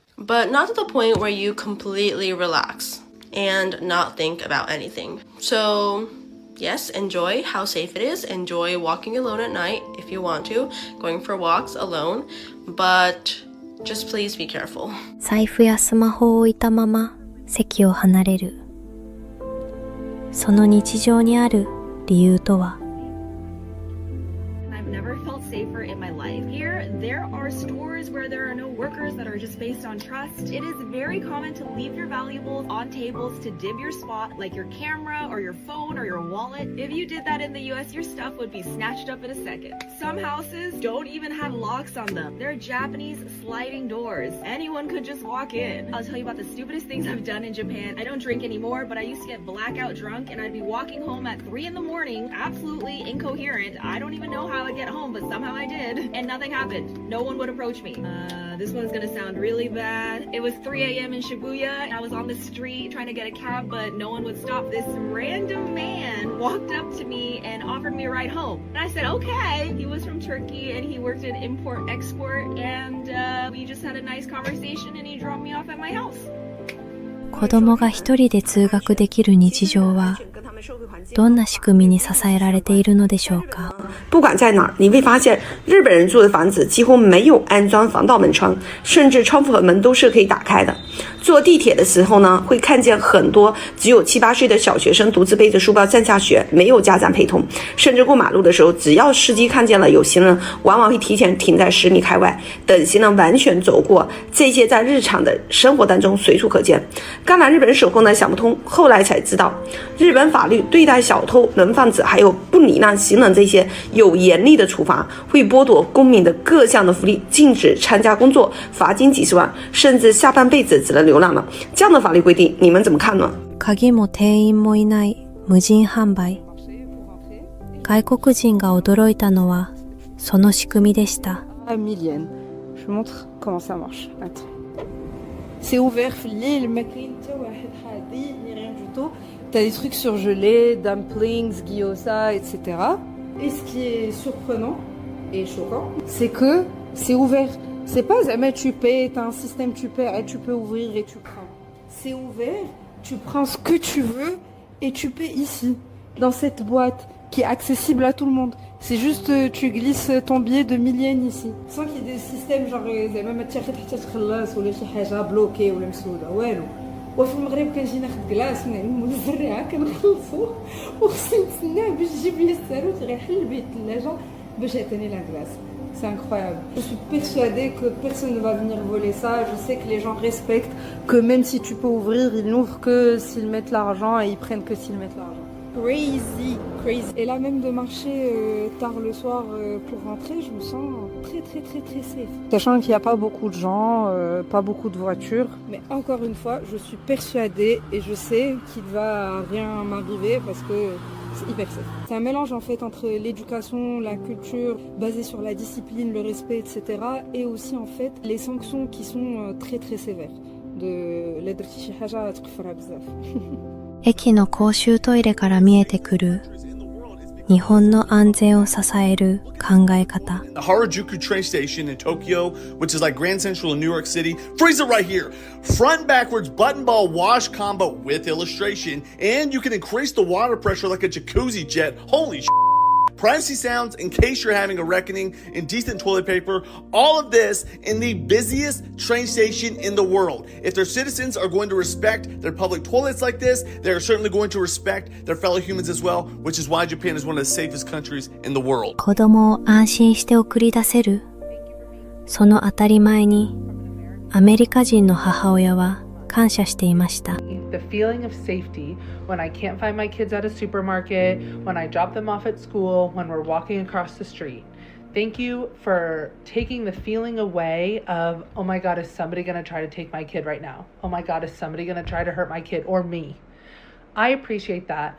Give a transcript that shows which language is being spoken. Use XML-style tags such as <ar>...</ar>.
<en>But not to the point where you completely relax and not think about anything. So yes, enjoy how safe it is. Enjoy walking alone at night if you want to, going for walks alone. But just please be careful.</en> <ja>財布やスマホを置いたまま席を離れる。その日常にある理由とは。</ja> <en>I've never felt safer in my life. Here, there are stores where there are no workers that are just based on trust. It is very common to leave your valuables on tables to dim your spot, like your camera or your phone or your wallet. If you did that in the US, your stuff would be snatched up in a second. Some houses don't even have locks on them. They're Japanese sliding doors. Anyone could just walk in. I'll tell you about the stupidest things I've done in Japan. I don't drink anymore, but I used to get blackout drunk and I'd be walking home at 3 in the morning, absolutely incoherent. I don't even know how I'd get home, but somehow I did, and nothing happened. No one would approach me. This one's gonna sound really bad. It was 3 a.m. in Shibuya, and I was on the street trying to get a cab, but no one would stop. This random man walked up to me and offered me a ride home. And I said, okay. He was from Turkey, and he worked in import-export, and we just had a nice conversation, and he dropped me off at my house.</en> <ja>子供が一人で通学できる日常はどんな仕組みに支えられているのでしょうか。</ja> <zh>不管在哪儿，你会发现日本人住的房子几乎没有安装防盗门窗，甚至窗户和门都是可以打开的。坐地铁的时候呢，会看见很多只有7、8岁的小学生独自背着书包站下学，没有家长陪同。甚至过马路的时候，只要司机看见了有行人，往往会提前停在10米开外，等行人完全走过。这些在日常的生活当中随处可见。刚来日本时候呢，想不通，后来才知道，日本法律对待小偷、人贩子还有不礼让行人这些有严厉的处罚，会剥夺公民的各项的福利，禁止参加工作，罚金几十万，甚至下半辈子只能流浪了。这样的法律规定，你们怎么看呢？</zh> <ja>鍵も店員もいない無人販売。外国人が驚いたのはその仕組みでした。 millienne.</ja> <fr>Je vous montre comment ça marche. Attends. C'est ouvert</fr> <ar>في الليل ما كاين حتى واحد حاضي</ar> <fr>ni rien du tout. T'as des trucs surgelés, dumplings, gyoza, etc. Et ce qui est surprenant et choquant, c'est que c'est ouvert. C'est pas mais tu paies, t'as un système tu paies et tu peux ouvrir et tu prends. C'est ouvert, tu prends ce que tu veux et tu paies ici, dans cette boîte qui est accessible à tout le monde. C'est juste tu glisses ton billet de 1000 yens ici. Sans qu'il y ait des systèmes genre</fr> <ar>زعما ما تاخذ حتى تخلص ولا شي حاجه بلوكي ولا مسوده والو. وفي المغرب كنجي ناخذ كلاص من الزريعه كنخلصو وخصني نتسناه باش يجيب لي الساروت غيحل بيه الثلاجه باش يعطيني لا كلاص.</ar> <fr>C'est incroyable. Je suis persuadée que personne ne va venir voler ça. Je sais que les gens respectent que même si tu peux ouvrir, ils n'ouvrent que s'ils mettent l'argent et ils prennent que s'ils mettent l'argent. Crazy. Et là même de marcher tard le soir pour rentrer, je me sens très safe. Sachant qu'il n'y a pas beaucoup de gens, pas beaucoup de voitures. Mais encore une fois, je suis persuadée et je sais qu'il va rien m'arriver parce que c'est hyper safe. C'est un mélange en fait entre l'éducation, la culture basée sur la discipline, le respect, etc. et aussi en fait les sanctions qui sont très sévères. De la</fr> <ar>درتي شي حاجة تكفرها بزاف.</ar> <ja>駅の公衆トイレから見えてくる日本の安全を支える考え方。</ja> <en>The Harajuku train station in Tokyo, which is like Grand Central in New York City, freeze it right here. Front and backwards button ball wash combo with illustration, and you can increase the water pressure like a jacuzzi jet. Holy privacy sounds in case you're having a reckoning, indecent toilet paper, all of this in the busiest train station in the world. If their citizens are going to respect their public toilets like this, they're certainly going to respect their fellow humans as well, which is why Japan is one of the safest countries in the world.</en> <ja>子供を安心して送り出せる。その当たり前にアメリカ人の母親は感謝していました。</ja> <en>The feeling of safety when I can't find my kids at a supermarket, when I drop them off at school, when we're walking across the street. Thank you for taking the feeling away of, oh my God, is somebody going to try to take my kid right now? Oh my God, is somebody going to try to hurt my kid or me? I appreciate that.</en>